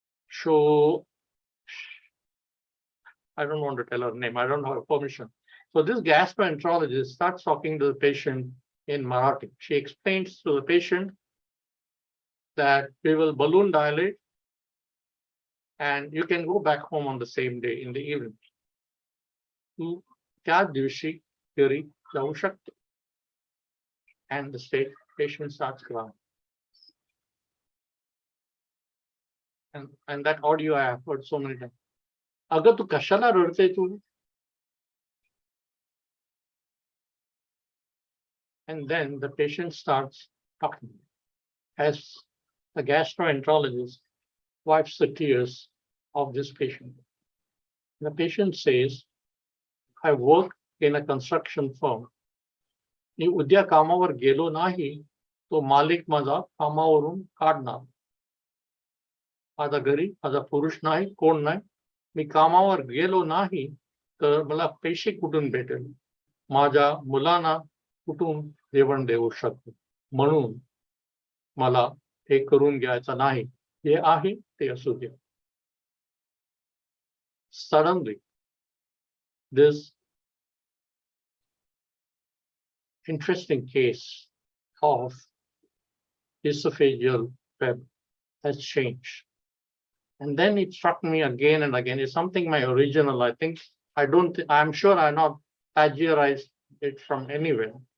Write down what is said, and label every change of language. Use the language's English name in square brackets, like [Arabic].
[English] So I don't want to tell her name. I don't have permission. So this gastroenterologist starts talking to the patient in Marathi. She explains to the patient that we will balloon dilate and you can go back home on the same day in the evening. [Marathi] तू त्या दिवशी घरी जाऊ शकते. [English] And the patient starts crying. And that audio I have heard so many times. [Marathi] अगं तू कशाला रडते तू? [English] And then the patient starts talking as the gastroenterologist wipes the tears of this patient. The patient says, I work in a construction firm. [Marathi] मी उद्या कामावर गेलो नाही तो मालिक माझा कामावरून काढणार. माझा घरी माझा पुरुष नाही, कोण नाही. मी कामावर गेलो नाही तर मला पैसे कुठून भेटेल. माझ्या मुलांना कुठून जेवण देऊ शकतो. म्हणून मला हे करून घ्यायचं नाही. हे आहे ते असू द्या. [English] suddenly this interesting case of esophageal web has changed. And then it struck me again and again. It's something my original, I think, I'm sure I not plagiarized it from anywhere.